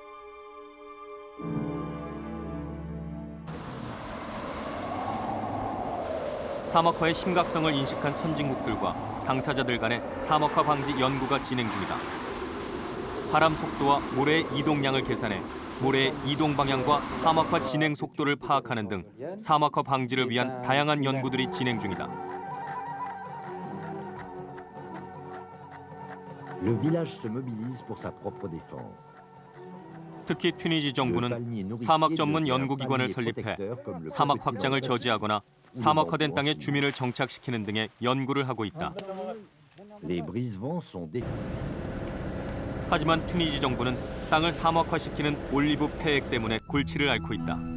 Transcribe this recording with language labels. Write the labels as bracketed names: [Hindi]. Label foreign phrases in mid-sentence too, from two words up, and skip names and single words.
[Korean] 사막화의 심각성을 인식한 선진국들과 당사자들 간의 사막화 방지 연구가 진행 중이다. 바람 속도와 모래의 이동량을 계산해 모래의 이동 방향과 사막화 진행 속도를 파악하는 등 사막화 방지를 위한 다양한 연구들이 진행 중이다. [French] Le village se mobilise pour sa propre défense. [Korean] 특히 튀니지 정부는 사막 전문 연구기관을 설립해 사막 확장을 저지하거나 사막화된 땅에 주민을 정착시키는 등의 연구를 하고 있다. 하지만 튀니지 정부는 땅을 사막화시키는 올리브 폐액 때문에 골치를 앓고 있다.